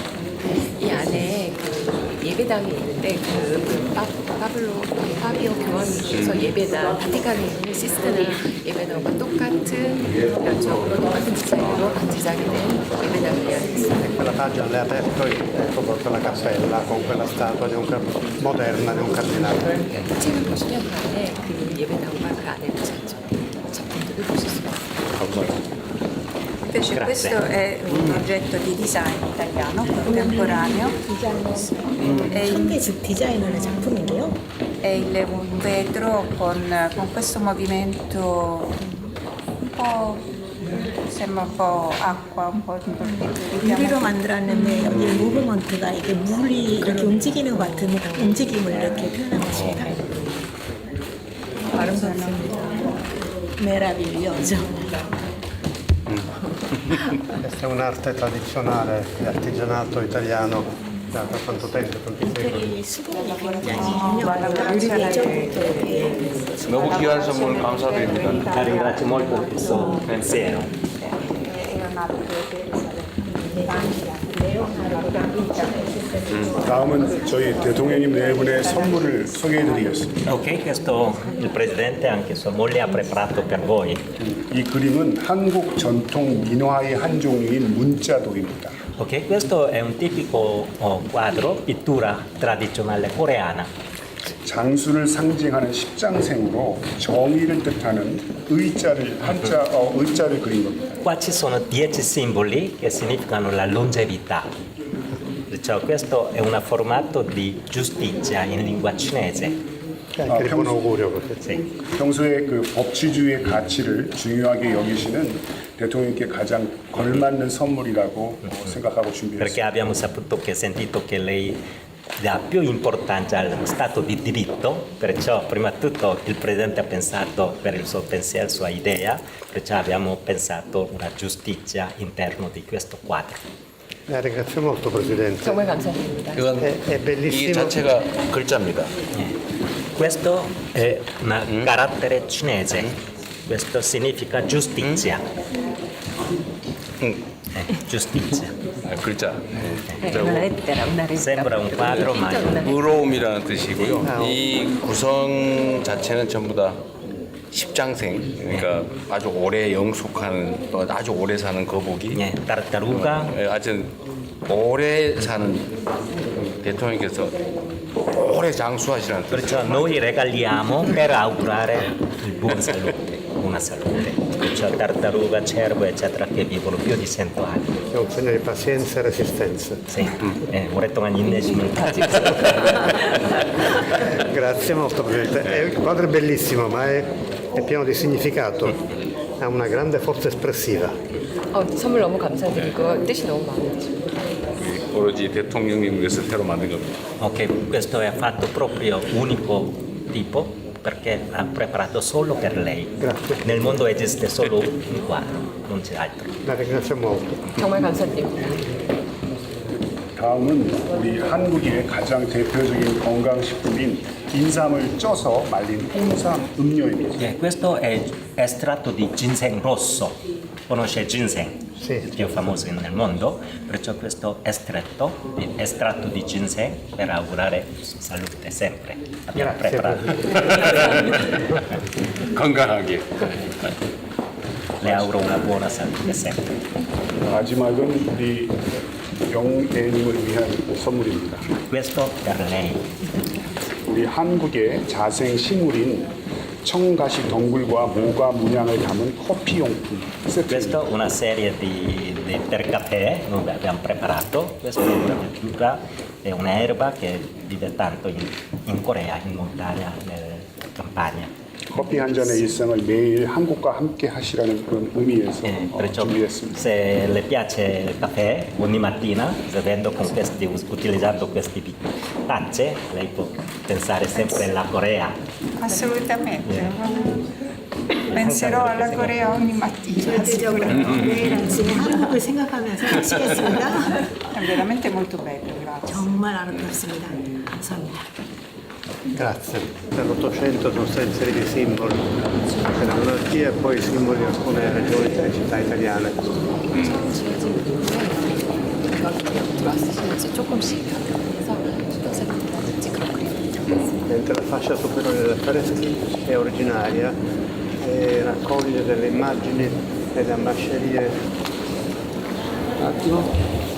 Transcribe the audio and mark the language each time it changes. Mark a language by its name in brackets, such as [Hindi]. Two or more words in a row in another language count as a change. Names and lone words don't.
[Korean] 이 안에 그 예배당이 있는데 그 파비오 교황님께서 예배당 바티칸에 있는 시스테나 예배당과 똑같은 면적으로 똑같은 디자인으로 제작이 된 예배당을 예약했습니다. [Italian] Quella pagina l'hai aperto e ecco proprio la cappella con quella statua di moderna di un cardinale. [Korean] 책을 보시면 그 안에 그 예배당과 그 안에 작품들을 보실 수 있습니다. [Italian] Invece questo è un oggetto di design italiano contemporaneo. [Korean] 디자인하는 작품이에요? [Italian] È un vetro con questo movimento un po', sembra un po' acqua, un po' [Korean] 유리로 만들었는데 여기 무브먼트가 이게 물이 이렇게 움직이는 것 같은 움직임을 이렇게 표현한 것입니다. 아름답습니다. [Italian] meraviglioso. Questa è un'arte tradizionale di artigianato italiano da quanto tempo? Tanti secoli. [Korean] 이 수분이 굉장히 유명합니다. 유리 예전부터 이렇게 너무 귀한 선물 감사드립니다. [Italian] La ringrazio molto del suo pensiero. [Korean] 다음은 저희 대통령님 네 분의 선물을 소개해드리겠습니다. [Italian] Ok, questo il Presidente anche sua moglie ha preparato per voi. [Korean] 이 그림은 한국 전통 민화의 한 종류인 문자도입니다. [Italian] Ok, questo è un tipico quadro, pittura tradizionale coreana. [Korean] 장수를 상징하는 십장생으로 정의를 뜻하는 의자를 의자를 그린 겁니다. [Italian] Qua ci sono 10 simboli che significano la longevità. Perciò questo è un formato di giustizia in lingua cinese. Anche di buon augurio perché Sì. [Korean] 평소에 그 법치주의의 가치를 중요하게 여기시는 대통령께 가장 걸맞는 선물이라고 생각하고 [Italian] Perché [Korean] 준비했습니다. [Italian] abbiamo sentito che lei dà più importanza al Stato di diritto, perciò prima di tutto il Presidente ha pensato per il suo pensiero, sua idea, perciò abbiamo pensato una giustizia interno di questo quadro. ringrazio molto Presidente. [Korean] 정말 감사드립니다. 이건 [Italian] è [Korean] 이 [Italian] bellissimo. [Korean] 자체가 글자입니다. [Italian] Questo è un carattere cinese, questo significa giustizia. Giustizia. [Korean] 글자. [Italian] una lettera. Sembra un quadro, ma [Korean] 의로움이라는 뜻이고요. 이 구성 자체는 전부 다 십장생, 그러니까 아주 오래 영속하는 또 아주 오래 사는 거북이. [Italian] tartaruga. [Korean] 아주 오래 사는 대통령께서 오래 장수하시라는 뜻. [Italian] Perciò noi regaliamo per augurare il buon salute, buona salute. Perciò tartaruga, cervo, eccetera, che vivono più di 100 anni. È un segno di pazienza e resistenza. Sì, [Korean] 오랫동안 인내심을 가지고. [Italian] Grazie molto Presidente. Il quadro è bellissimo ma è pieno di significato. ha una grande forza espressiva. [Korean] 선물 너무 감사드리고 뜻이 너무 마음에 드십니다. 오로지 대통령님 위해서 새로 만든 겁니다. [Italian] Ok, questo è fatto proprio unico tipo perché l'ha preparato solo per lei. Grazie. Nel mondo esiste solo un quadro, non c'è altro. La ringrazio molto. [Korean] 정말 감사드립니다. 다음은 우리 한국의 가장 대표적인 건강식품인 인삼을 쪄서 말린 홍삼 음료입니다. [Italian] Questo è estratto di ginseng rosso. Conosce il ginseng? Sì. Il più famoso nel mondo, perciò questo estratto di ginseng per augurare salute sempre. Abbiamo preparato. [Korean] 건강하게. [Italian] Le auguro una buona salute sempre. [Korean] 마지막은 우리 영애님을 위한 선물입니다. [Italian] Questo per lei. [Korean] 우리 한국의 자생 식물인 청가시 덩굴과 모과 문양을 담은 커피 용품 세트입니다. [Italian] Questa è una serie per caffè noi abbiamo preparato. Questa è una verdura, è un'erba che vive tanto in Corea, in montagna, nella campagna. [Korean] 커피 한 잔의 일상을 매일 한국과 함께 하시라는 그런 의미에서 [Italian] Perciò [Korean] 준비했습니다. [Italian] se le piace il caffè ogni mattina, utilizzando queste tazze, lei può pensare sempre alla Corea. Assolutamente. Penserò alla Corea ogni mattina. [Korean] 절대적으로 매일 아침에 한국을 생각하면서 마시겠습니다. [Italian] È veramente molto bello, grazie. [Korean] 정말 아름답습니다. 감사합니다. [Italian] Grazie. Nell'Ottocento sono stati inseriti simboli per la monarchia e poi simboli di alcune regioni delle città italiane. [Korean] 들어왔으시는지 조금씩 해서 수도사라든지 그런 그림을 들어봤어요. [Italian] Mentre la fascia superiore degli affreschi è originaria e raccoglie delle immagini delle ambascerie. Un attimo.